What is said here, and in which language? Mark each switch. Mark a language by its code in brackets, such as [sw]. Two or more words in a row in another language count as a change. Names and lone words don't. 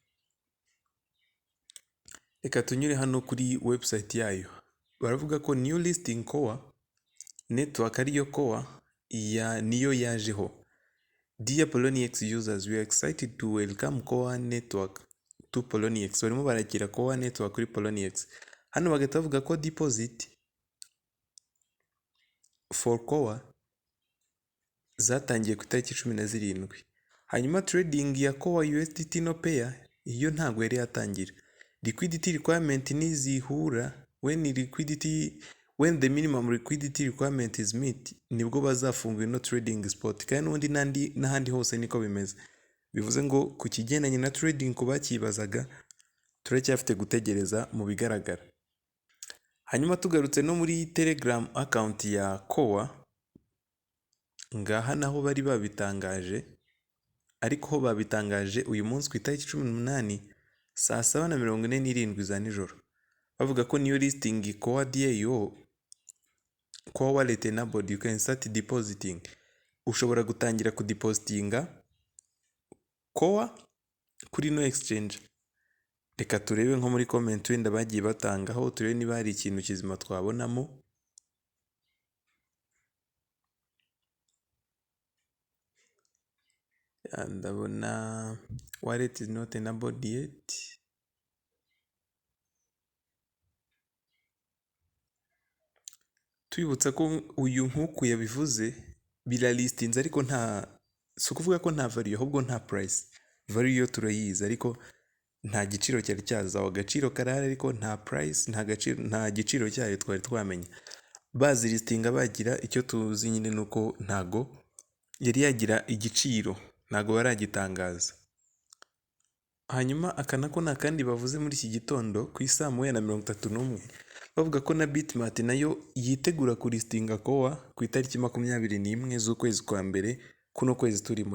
[rw] Reka tunyure hano kuri website yayo. Baravuga ko [en] new listing [rw] koa network ariyo koa niyo yajeho. [en] Dear Poloniex users, we are excited to welcome koa network to Poloniex. [rw] Barimo barakira koa network kuri Poloniex. Hano bagahita bavuga ko [en] deposit for koa [rw] zatangiye ku itariki 17. Hanyuma trading ya koa USDT no pair iyo ntabwo yari yatangira. [en] Liquidity requirement nizihura, when the minimum liquidity requirement is met, [rw] nibwo bazafunga ino [en] trading spot. [rw] Kandi n'ubundi n'ahandi hose niko bimeze. Bivuze ngo ku kigendanye na trading ku bakibazaga turacyafite gutegereza mu bigaragara. Hanyuma tugarutse no muri Telegram account ya koa, ngaha naho bari babitangaje, ariko ho babitangaje uyu munsi ku itariki 18 saa 7:47 za nijoro. Bavuga ko [en] new listing koa DAO, koa wallet enabled, you can start depositing. [rw] Ushobora gutangira kudepositinga koa kuri no exchange. Reka turebe nko muri comment wenda bagiye batangaho, turebe niba hari ikintu kizima twabonamo. [en] Ndabona wallet is not enabled yet. [rw] Twibutsa ko uyu nkuko yabivuze biralistinze, ariko si ukuvuga ko nta value, ahubwo nta price. Value yo turayizi ariko nta giciro cyari cyazaho. Agaciro karahari ariko nta price, nta giciro cyayo twari twamenya. Bazi listinga bagira icyo tuzi nyine nuko ntago yari yagira igiciro, ntago baragitangaza. Hanyuma aka nako nakandi bavuze muri iki gitondo ku isaa 1:31, bavuga ko na Bitmart nayo yitegura kulistinga koa ku itariki 21 z'ukwezi kwa mbere kuno kwezi turimo.